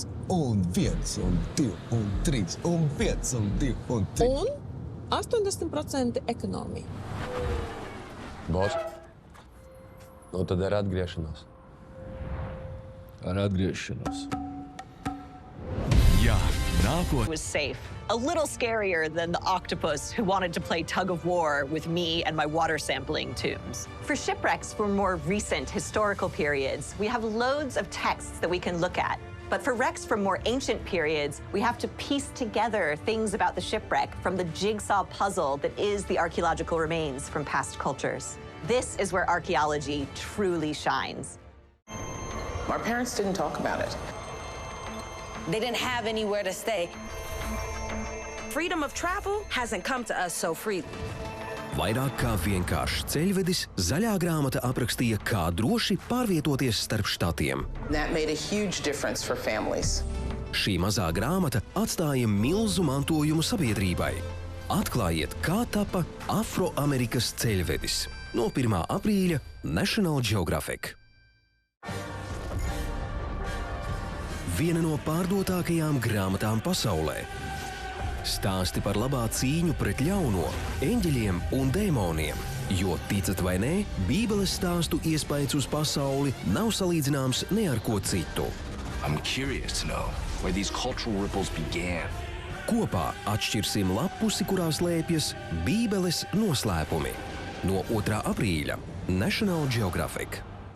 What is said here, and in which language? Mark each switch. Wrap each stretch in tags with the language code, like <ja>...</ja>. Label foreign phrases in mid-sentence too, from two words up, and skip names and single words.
<lv>Un 1, un 2, un 3, un 5, un 2, un 3. Un 80% ekonomija. Bos, nu tad ar atgriešanos. Ar atgriešanos. Jā, nākotnē.</lv> <en>Was safe. A little scarier than the octopus who wanted to play tug of war with me and my water sampling tombs. For shipwrecks from more recent historical periods, we have loads of texts that we can look at. But for wrecks from more ancient periods, we have to piece together things about the shipwreck from the jigsaw puzzle that is the archaeological remains from past cultures. This is where archaeology truly shines. Our parents didn't talk about it. They didn't have anywhere to stay. Freedom of travel hasn't come to us so freely.</en> <lv>Vairāk kā vienkārši ceļvedis, zaļā grāmata aprakstīja, kā droši pārvietoties starp štatiem.</lv> <en>That made a huge difference for families.</en> <lv>Šī mazā grāmata atstāja milzu mantojumu sabiedrībai. Atklājiet, kā tapa Afroamerikas ceļvedis. No 1. aprīļa National Geographic. Viena no pārdotākajām grāmatām pasaulē. Stāsti par labā cīņu pret ļauno, eņģeļiem un dēmoniem. Jo, ticat vai nē, Bībeles stāstu iespējas uz pasauli nav salīdzināms ne ar ko citu.</lv> <en>I'm curious to know where these cultural ripples began.</en> <lv>Kopā atšķirsim lapusi, kurā slēpjas Bībeles noslēpumi. No 2. aprīļa National Geographic.</lv>